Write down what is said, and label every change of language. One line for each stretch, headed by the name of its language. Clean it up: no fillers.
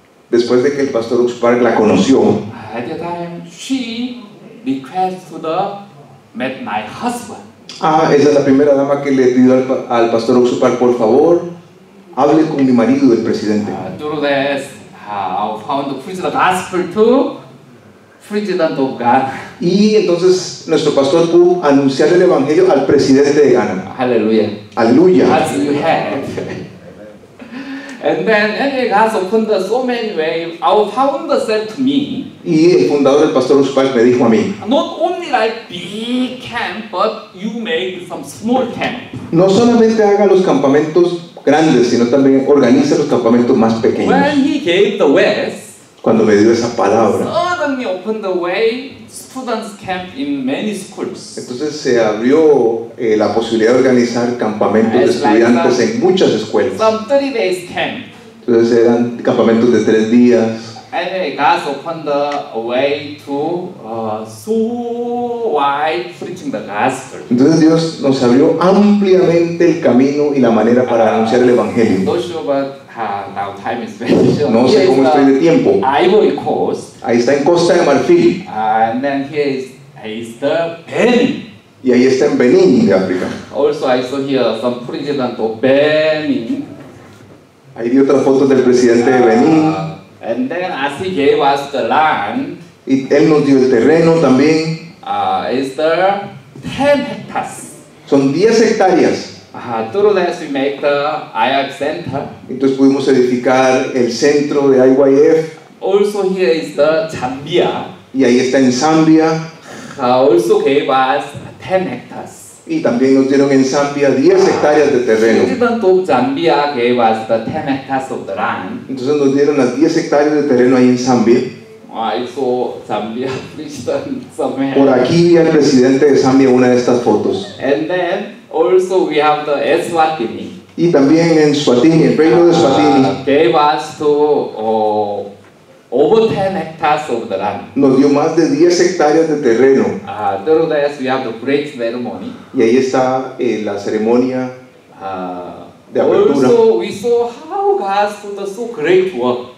Spanish: Después de que el pastor Ox Park la conoció,
English: at the time she requested to met my husband.
Spanish: esa es la primera dama que le pidió al pastor Ox Park, por favor, hable con mi marido, el presidente.
English: Through this, I found to preach the gospel to President of Ghana.
Spanish: Y entonces nuestro pastor pudo anunciar el evangelio al presidente de Ghana.
English: Hallelujah.
Spanish: Aleluya.
English: As you have. And then God opened so many ways. Our founder said to me,
Spanish: Y el fundador del pastor Uspach me dijo a mí,
English: not only like big camp, but you make some small camp.
Spanish: no solamente haga los campamentos grandes, sino también organiza los campamentos más pequeños.
English: When he gave the West,
Spanish: Cuando me dio esa palabra,
English: suddenly opened the way, students camp in many schools.
Spanish: entonces se abrió la posibilidad de organizar campamentos de estudiantes en muchas escuelas.
English: Some 30 days camp.
Spanish: Entonces eran campamentos de 3 días.
English: And God opened the way to so wide preaching the gospel.
Spanish: Entonces Dios nos abrió ampliamente el camino y la manera para anunciar el evangelio.
English: Not sure, but now time is very short.
Spanish: No sé cómo estoy de tiempo.
English: Ivory Coast.
Spanish: Ahí está en Costa de Marfil
English: And then here is the Benin.
Spanish: y ahí está en Benín de África.
English: Also, I saw here some president of Benin.
Spanish: Ahí vi otras fotos del presidente de Benín
English: And then as he gave us the land,
Spanish: y él nos dio el terreno también.
English: is the 10 hectares.
Spanish: Son 10 hectáreas.
English: Through that we make the IF center.
Spanish: Entonces pudimos edificar el centro de IYF
English: Also here is the Zambia.
Spanish: y ahí está en Zambia.
English: Also gave us 10 hectares.
Spanish: Y también nos dieron en Zambia 10 hectáreas de terreno.
English: President of Zambia gave us the 10 hectares of the land.
Spanish: Entonces nos dieron las 10 hectáreas de terreno ahí en Zambia.
English: I saw Zambia president somewhere.
Spanish: Por aquí vi al presidente de Zambia en una de estas fotos.
English: And then also we have the Eswatini.
Spanish: Y también en Swatini, el reino de Swatini,
English: Gave us to over 10 hectares of the land.
Spanish: nos dio más de 10 hectáreas de terreno.
English: Through that we have the great ceremony.
Spanish: Y ahí está la ceremonia de apertura.
English: Also we saw how God did so great work.